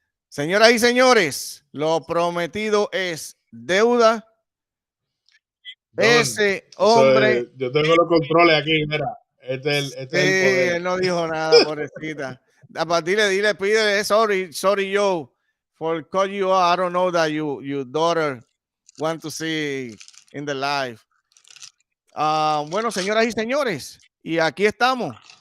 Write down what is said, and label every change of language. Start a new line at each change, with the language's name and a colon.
Spanish: Señoras y señores, lo prometido es deuda. Ese hombre. Yo tengo los controles aquí, mira. Este es el poder. Él no dijo nada, pobrecita. Dile, pídele,
English: sorry, Joe, for call you out. I don't know that your daughter want to see in the live.
Spanish: Bueno, señoras y señores, y aquí estamos.